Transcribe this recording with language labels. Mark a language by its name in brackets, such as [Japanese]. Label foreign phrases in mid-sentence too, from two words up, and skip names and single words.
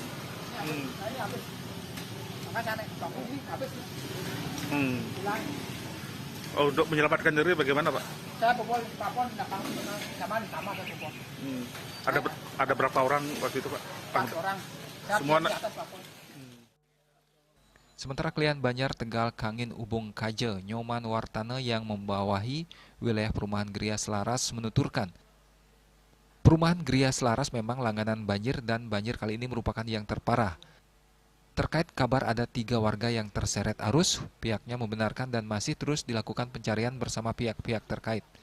[Indonesian] Ini habis. Makanya naik bangun ini habis. Oh, untuk menyelamatkan diri bagaimana, Pak? Saya papon sama saya papon. Ada berapa orang waktu itu, Pak? 4 orang. Semua di atas papon. Sementara Klian Banjar Tegal Kangin Ubung Kaje Nyoman Wartane yang membawahi wilayah perumahan Gria Selaras menuturkan, perumahan Gria Selaras memang langganan banjir dan banjir kali ini merupakan yang terparah. Terkait kabar ada 3 warga yang terseret arus, pihaknya membenarkan dan masih terus dilakukan pencarian bersama pihak-pihak terkait.